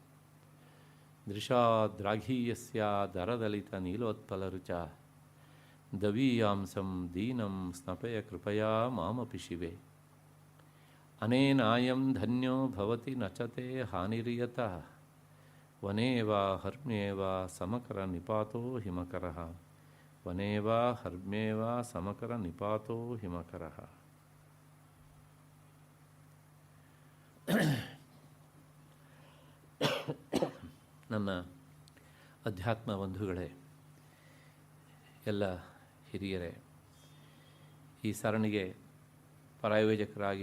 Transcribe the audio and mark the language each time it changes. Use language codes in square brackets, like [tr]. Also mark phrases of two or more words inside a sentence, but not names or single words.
[sa] ದೃಶಾದ್ರಾಘೀಯಸ್ಯ ದರದಲಿತನೀಲೋತ್ಪಲರುಚ ದವೀಯಾಂಸಂ ದೀನಂ ಸ್ನಪಯ ಕೃಪಯಾ ಮಾಮಪಿ ಶಿವೆ ಅನೇನಾಯಂ ಧನ್ಯೋ ಭವತಿ ನಚತೆ ಹಾನಿರಿಯತಃ ವನೇ ವಾ ಹರ್ಮ್ಯೇ ವಾ ಸಮಕರ ನಿಪಾತೋ ಹಿಮಕರಃ ವನೇ ವಾ ಹರ್ಮ್ಯೇ ವಾ ಸಮಕರ ನಿಪಾತೋ ಹಿಮಕರಃ. [kn] ನನ್ನ ಅಧ್ಯಾತ್ಮ ಬಂಧುಗಳೇ, ಎಲ್ಲ ಹಿರಿಯರೇ, ಈ ಸರಣಿಗೆ ಪ್ರಾಯೋಜಕರಾಗಿ